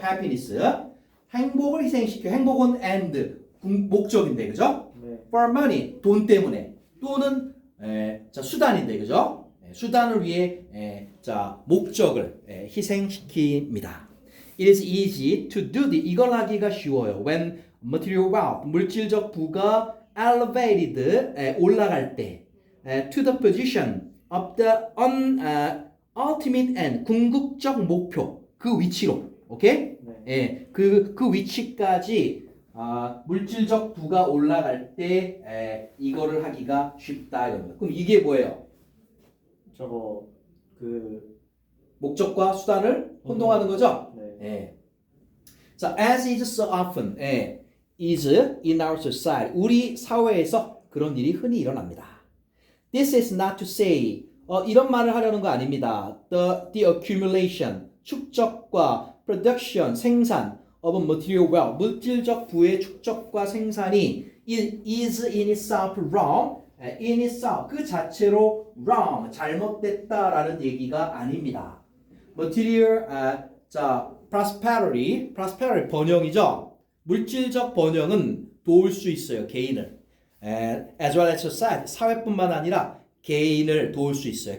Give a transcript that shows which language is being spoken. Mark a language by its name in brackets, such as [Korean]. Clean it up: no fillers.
[Korean] happiness 행복을 희생시켜. 행복은 end 목적인데 그죠? 네. [English] for money [Korean] 돈 때문에 또는 자 수단인데 그죠? 수단을 위해 자 목적을 희생시킵니다. [English] It is easy to do this. [Korean] 이걸 하기가 쉬워요. [English] When material wealth [Korean] 물질적 부가 [English] elevated [Korean] 올라갈 때 [English] to the position of the ultimate end [Korean] 궁극적 목표 그 위치로 오케이? 네. 그 위치까지 물질적 부가 올라갈 때 이거를 하기가 쉽다 이겁니다. 그럼 이게 뭐예요? 저거 그 목적과 수단을 혼동하는 거죠? 네. [English] 자, as is so often is in our society [Korean] 우리 사회에서 그런 일이 흔히 일어납니다. [English] This is not to say [Korean] 이런 말을 하려는 거 아닙니다. [English] The accumulation [Korean] 축적과 [English] production [Korean] 생산 [English] of material wealth [Korean] 물질적 부의 축적과 생산이 [English] is in itself wrong. [Korean] in itself 그 자체로 wrong 잘못됐다라는 얘기가 아닙니다. material 자 prosperity 번영이죠. 물질적 번영은 도울 수 있어요. 개인을 [English] as well as society [Korean] 사회뿐만 아니라 개인을 도울 수 있어요.